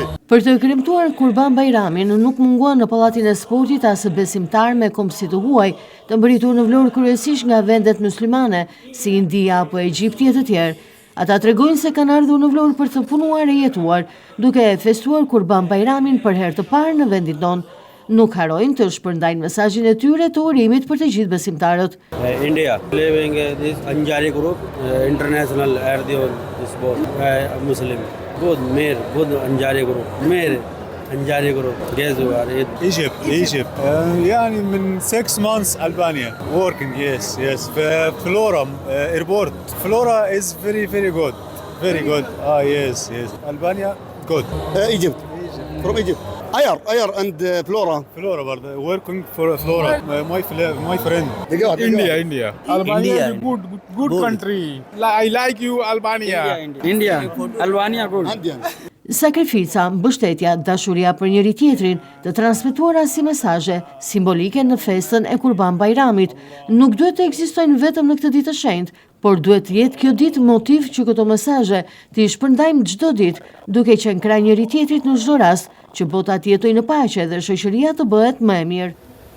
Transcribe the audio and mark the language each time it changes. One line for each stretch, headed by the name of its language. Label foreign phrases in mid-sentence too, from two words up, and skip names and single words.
Albanian: Për të kremtuar Kurban Bajramin, nuk munguan në Pallatin e Sportit as besimtar me komsi të huaj, të mbërritur në Vlorë kryesisht nga vendet muslimane, si India apo Egjipti e të tjerë. Ata tregojnë se kanë ardhur në Vlorë për të punuar e jetuar, duke festuar Kurban Bajramin për herë të parë në vendin tonë. Nuk harojnë të shpërndajnë mesazhin e tyre të urimit për të gjithë besimtarët.
English: India, living this Anjari group, international RDO sport, Muslim. Good, good Anjari group. Anjari group. Egypt.
Arabic: يعني من
English: 6 months Albania. Working, yes. Flora airport. Flora is very good. Very good. Yes. Albania, good. Egypt. From Egypt. Ayar and Flora. Flora, working for Flora. My friend. India. Albania is a good country. I like you, Albania. India. Albania good.
Albanian: Sakrifica, mbështetja, dashuria për njëri tjetrin, të transmetuara si mesazhe simbolike në festën e Kurban Bajramit, nuk duhet të ekzistojnë vetëm në këtë ditë të shenjtë, por duhet të jetë kjo ditë motiv që këto mesazhe t'i shpërndajmë çdo ditë, duke qenë krah njëri tjetrit në çdo rast, që bota të jetojë në paqe dhe shoqëria të bëhet më e mirë.